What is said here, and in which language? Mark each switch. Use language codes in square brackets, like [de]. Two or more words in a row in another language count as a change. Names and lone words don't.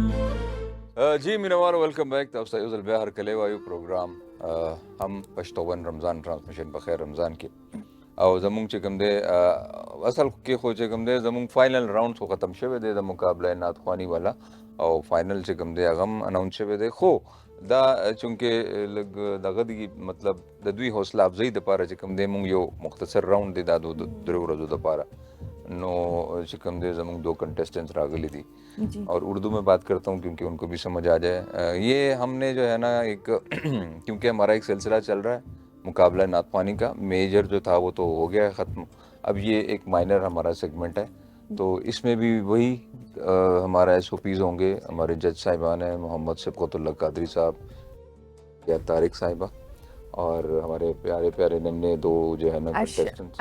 [ps] جی مینوالو [en] welcome back [ps] تاسو ته یو ځل بیا هرکلی وایو پروګرام هم پښتون رمضان ټرانسمیشن په خیر رمضان کې او زمونږ چې کوم دی اصل کې خو چې کوم دی زمونږ فائنل راوند خو ختم شوی دی د مقابله نعتخواني والا او فائنل چې کوم دی هغه هم اناونس شوی دی خو دا چونکې لږ دغه دی مطلب د دوی حوصله افزایی دپاره چې کوم دی مونږ یو مختصر راوند دی دا د درې ورځو دپاره نو چې کوم دی زمونږ 2 کنٹیسٹنٹس راغلی دی [ur] اور اردو میں بات کرتا ہوں کیونکہ ان کو بھی سمجھ آ جائے یہ ہم نے جو ہے نا ایک کیونکہ ہمارا ایک سلسلہ چل رہا ہے مقابلہ نعتخوانی کا میجر جو تھا وہ تو ہو گیا ہے ختم اب یہ ایک مائنر ہمارا سیگمنٹ ہے تو اس میں بھی وہی ہمارا ایس او پیز ہوں گے ہمارے جج صاحبان ہیں محمد سبقت اللہ قادری صاحب یا طارق صاحبہ اور ہمارے پیارے پیارے ننے 2 جو ہے نا کنٹیسٹنٹس